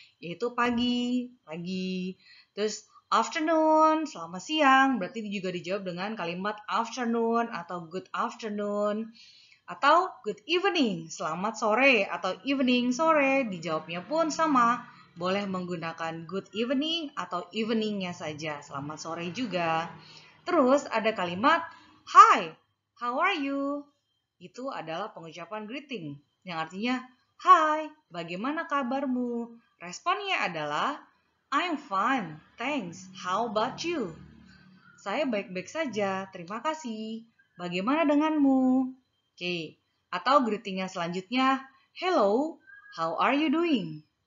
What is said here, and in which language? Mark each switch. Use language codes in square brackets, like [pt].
[id] Yaitu pagi, pagi. Terus afternoon, selamat siang, berarti juga dijawab dengan kalimat afternoon atau [en] good afternoon. [id] Atau [en] good evening, [id] selamat sore atau evening sore, dijawabnya pun sama. Boleh menggunakan [en] good evening [id] atau eveningnya saja, selamat sore juga. Terus ada kalimat [en] hi, how are you? [id] Itu adalah pengucapan greeting, yang artinya hi, bagaimana kabarmu? Responnya adalah [en] I'm fine, thanks. How about you? [id] Saya baik-baik saja, terima kasih. Bagaimana denganmu? Oke, atau greeting yang selanjutnya, [en] hello, how are you doing?